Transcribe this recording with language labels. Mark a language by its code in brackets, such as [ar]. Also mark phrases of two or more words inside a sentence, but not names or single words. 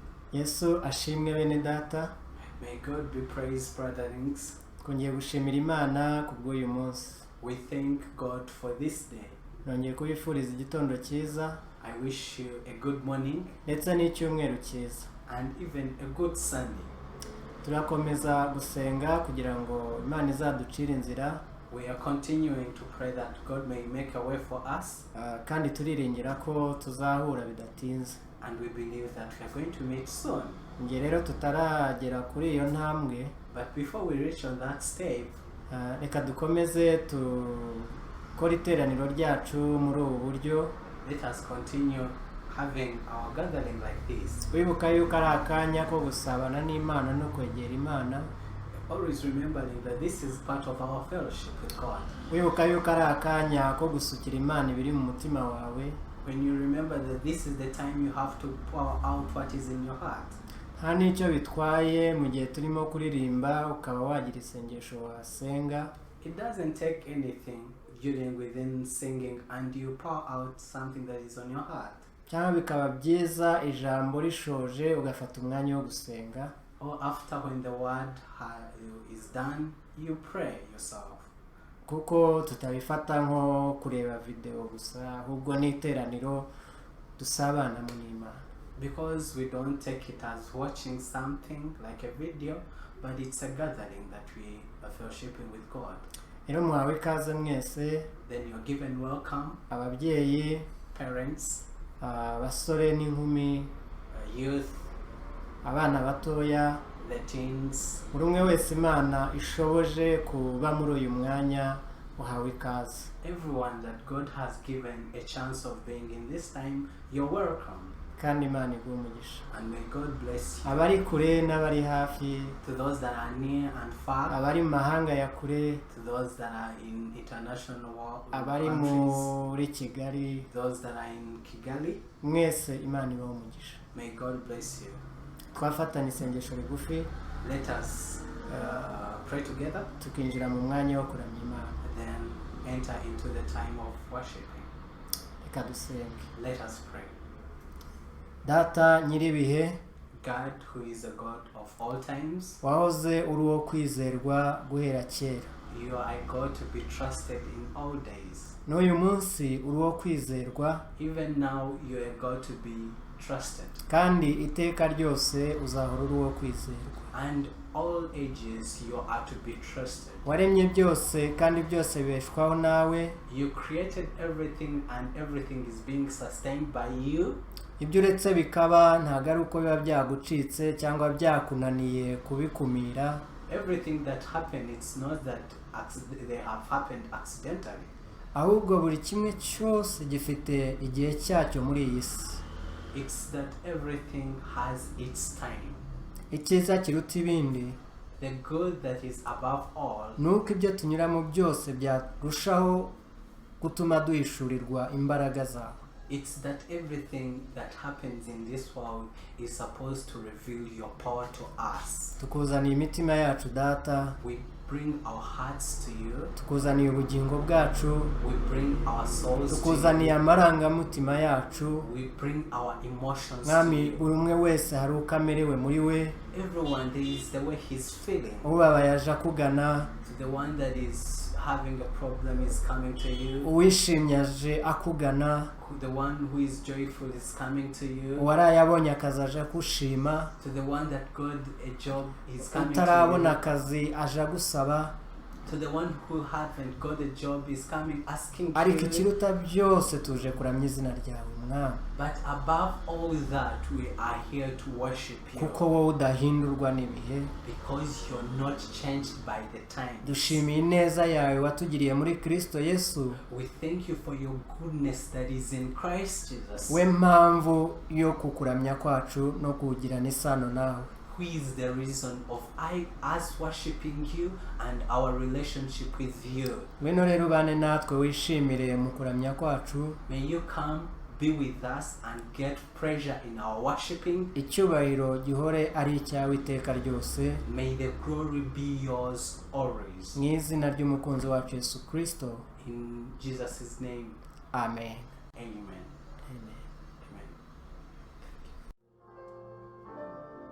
[rw] Yesu ashimwe bene data. [en] May God be praised, brotherings. [rw] Kongeye gushimira Imana kubw'uyu munsi. [en] We thank God for this day. [rw] Nongeye kubifuriza igitondo cyiza. [en] I wish you a good morning [rw] ndetse n'icyumweru cyiza. [en] and even a good Sunday. [rw] Turakomeza gusenga kugira ngo Imana izaducire inzira. [en] We are continuing to pray that God may make a way for us. [rw] Kandi turiringira ko tuzahura bidatinze. [en] And we believe that we are going to meet soon. [rw] Nge rero tutaragera kuri iyo ntambwe. [en] But before we reach on that step, [rw] reka dukomeze tukora iteraniro ryacu muri ubu buryo. [en] let us continue having our gathering like this. [rw] Wibuka yuko ari akanya ko gusabana n'Imana no kwegera Imana. [en] Always remembering that this is part of our fellowship with God. [rw] Wibuka yuko ari akanya ko gusukira Imana ibiri mu mutima wawe. [en] When you remember that this is the time you have to pour out what is in your heart. [rw] Nta n'icyo bitwaye mu gihe turimo kuririmba ukaba wagira isengesho wasenga. [en] It doesn't take anything during within singing and you pour out something that is on your heart. [rw] Cyangwa bikaba byiza ijambo rishoje ugafata umwanya wo gusenga. [en] Or after when the word is done, you pray yourself. [rw] Kuko tutabifata nko kureba video gusa, ahubwo ni iteraniro dusabana mu Imana. [en] Because we don't take it as watching something like a video, but it's a gathering that we are fellowshipping with God. [rw] Rero muhawe ikaze mwese. [en] Then you're given welcome. [rw] Ababyeyi, [en] Parents, [rw] abasore n'inkumi, [en] youth, [rw] abana batoya, [en] the teens. [rw] buri umwe wese Imana ishoboje kuba muri uyu mwanya uhawe ikaze. [en] Everyone that God has given a chance of being in this time, you're welcome. [rw] Kandi Imana iguhe umugisha. [en] And may God bless you. [rw] Abari kure n'abari hafi, [en] To those that are near and far, [rw] abari mu mahanga ya kure, [en] to those that are in international [rw] abari [en] countries, [rw] muri Kigali, [en] those that are in Kigali, [rw] mwese Imana ibahe umugisha. [en] may God bless you. [rw] Twafatanya isengesho rigufi, [en] Let us pray together, [rw] tukinjira mu mwanya wo kuramya Imana. [en] then enter into the time of worshiping. [rw] Reka dusenge. [en] Let us pray. [rw] Data nyiribihe, [en] God, who is a God of all times, [rw] wahoze uri uwo kwizerwa guhera kera. [en] you are a God to be trusted in all days. [rw] N'uyu munsi uri uwo kwizerwa, [en] Even now, you are a God to be trusted. [rw] kandi iteka ryose uzahora uri uwo kwizerwa. [en] And all ages, you are to be trusted. [rw] Waremye byose kandi byose bibeshwaho nawe. [en] You created everything and everything is being sustained by you. [rw] Ibyo uretse bikaba ntabwo ari uko biba byagucitse cyangwa byakunaniye kubikumira. [en] Everything that happened, it's not that they have happened accidentally. [rw] Ahubwo buri kimwe cyose gifite igihe cyacyo muri iyi si. [en] It's that everything has its time. [rw] Icyiza kiruta ibindi, [en] The good that is above all, [rw] nuko ibyo tunyuramo byose byarushaho gutuma duhishurirwa imbaraga zawe. [en] it's that everything that happens in this world is supposed to reveal your power to us. [rw] Tukuzaniye imitima yacu Data, [en] We bring our hearts to you. [rw] tukuzaniye ubugingo bwacu, [en] We bring our souls to [rw] tukuzaniye [en] you. [rw] amarangamutima yacu. [en] We bring our emotions to [rw] Mwami, [en] you. [rw] buri umwe wese hari uko amerewe muri we. [en] Everyone, there is the way he's feeling. [rw] Ubabaye aje akugana, [en] To the one that is having a problem is coming to you. [rw] uwishimye aje akugana, [en] The one who is joyful is coming to you. [rw] uwaraye abonye akazi aje akushima, [en] To the one that got a job is coming to [rw] utarabona [en] you. [rw] akazi aje agusaba. [en] To the one who haven't got a job is coming asking [rw] Ariko [en] you. [rw] ikiruta byose tuje kuramya izina ryawe Mwami, [en] But above all that, we are here to worship you. [rw] kuko wowe udahindurwa n'ibihe. [en] Because you're not changed by the time. [rw] Dushimiye ineza yawe watugiriye muri Kristo Yesu, [en] We thank you for your goodness that is in Christ Jesus. [rw] we mpamvu yo kukuramya kwacu no kugirana isano nawe. [en] Who is the reason of us worshiping you and our relationship with you. [rw] Ngwino rero ubane natwe wishimire mu kuramya kwacu. [en] May you come, be with us and get pleasure in our worshiping. [rw] Icyubahiro gihore ari icyawe iteka ryose. [en] May the glory be yours always. [rw] Mu izina ry'umukunzi wacu Yesu Kristo. [en] In Jesus' name. Amen. Amen. Amen. Amen.